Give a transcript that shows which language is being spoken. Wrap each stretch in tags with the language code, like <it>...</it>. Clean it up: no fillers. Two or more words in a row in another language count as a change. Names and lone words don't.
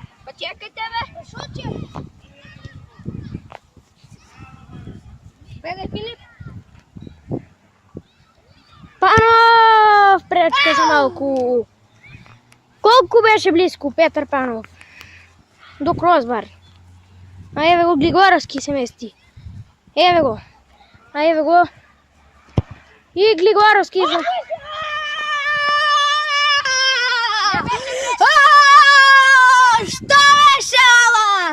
<mk>Па чекайте бе! Шуче! Петър Филип. Панов! Пречка за малко. Колко беше близко Петър Панов? До кросбар. А еве го Глигоровски се мести. Еве го. А еве го. И Глигоровски. Šta беше, ала?</mk>